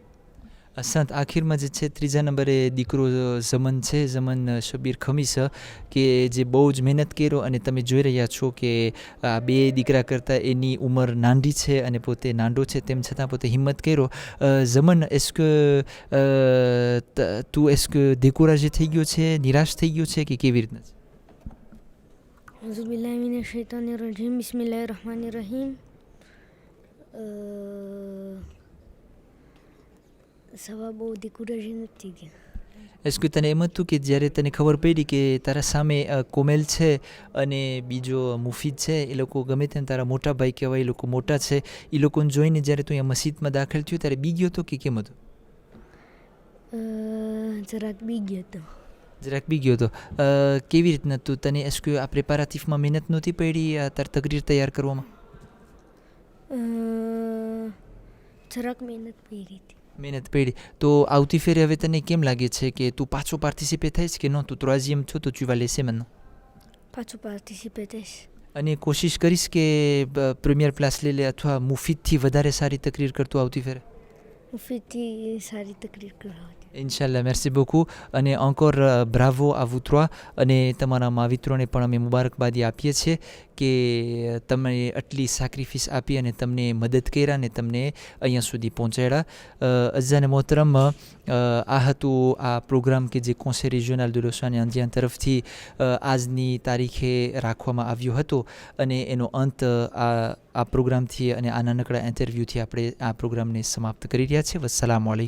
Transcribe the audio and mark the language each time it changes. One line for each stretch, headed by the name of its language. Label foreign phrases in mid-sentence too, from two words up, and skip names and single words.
Gujarati: સંત આખીરમાં જે છે ત્રીજા નંબરે દીકરો ઝમન છે, ઝમન શબીર ખમીસ, કે જે બહુ જ મહેનત કર્યો અને તમે જોઈ રહ્યા છો કે આ બે દીકરા કરતાં એની ઉંમર નાની છે અને પોતે નાનો છે, તેમ છતાં પોતે હિંમત કર્યો. ઝમન,
French: est-ce que découragé
Gujarati: થઈ ગયો છે, નિરાશ થઈ ગયો છે કે કેવી રીતના છે?
Arabic: أعوذ بالله من الشيطان الرجيم، بسم الله الرحمن الرحيم.
Gujarati: સવા બહુ découragé નથી ગયા.
French: est-ce que
Gujarati: તને એમ હતું કે જ્યારે તને ખબર પડી કે તારા સામે કોમેલ છે અને બીજો મુફીદ છે, એ લોકો ગમે તેમ તારા મોટા ભાઈ કહેવાય, એ લોકો મોટા છે, એ લોકોને જોઈને જ્યારે તું અહીંયા મસ્જિદમાં દાખલ થયો ત્યારે બી ગયો હતો કે કેમ હતું? જરાક બી ગયો હતો. જરાક બી ગયો હતો. કેવી રીતના તું તને
French: est-ce que
Gujarati: આ પ્રિપેરેટિવમાં મહેનત નહોતી પડી તાર તકરીર તૈયાર કરવામાં? જરાક મહેનત પડી હતી. મહેનત પડી. તો આવતી ફેરે હવે તને કેમ લાગે છે કે તું પાછો પાર્ટિસિપેટ થઈશ કે નો?
French: તું troisième
Gujarati: છો તો
French: tu vas laisser maintenant?
Gujarati: પાછું પાર્ટિસિપેટ થઈશ. અને કોશિશ કરીશ કે પ્રીમિયર પ્લેસ લઈ લે અથવા મુફીદથી વધારે સારી તકરીર કરતું આવતી ફેરે? મુફીદથી સારી તકરીર કરવા.
French: ઇન્શાલ્લાહ. મેર્સી beaucoup અને encore bravo à vous trois.
Gujarati: અને તમારા માવિત્રોને પણ અમે મુબારકબાદી આપીએ છીએ કે તમે આટલી સેક્રિફિસ આપી અને તમને મદદ કર્યા અને તમને અહીંયા સુધી પહોંચાડ્યા. અઝાને મોહતરમ, આ હતું આ પ્રોગ્રામ કે જે કોન્સર્ટ રિજિયોનલ de Lausanne Indien તરફથી આજની તારીખે રાખવામાં આવ્યો હતો અને એનો અંત આ પ્રોગ્રામથી અને આ નાનકડા ઇન્ટરવ્યૂથી આપણે આ પ્રોગ્રામને સમાપ્ત કરી રહ્યા છીએ.